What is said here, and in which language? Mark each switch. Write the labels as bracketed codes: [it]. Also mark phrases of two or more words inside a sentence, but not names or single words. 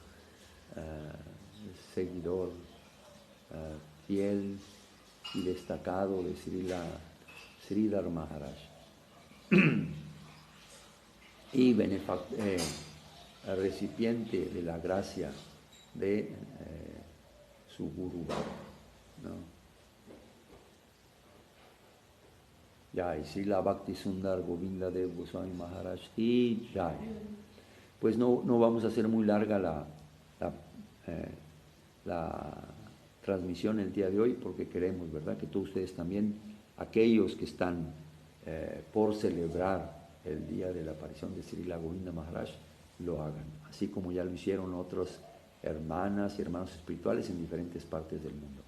[es] seguidor, fiel y destacado de Sridhar Maharaj y recipiente de la gracia de su Guru, ¿no? [hi] जय, श्रील भक्ति सुन्दर गोविन्द देव गोस्वामी महाराज की जय. [es] Pues no vamos a hacer muy larga la transmisión el día de hoy, porque queremos, ¿verdad?, que todos ustedes también, aquellos que están por celebrar el día de la aparición de Srila Govinda Maharaj, lo hagan, así como ya lo hicieron otras hermanas y hermanos espirituales en diferentes partes del mundo.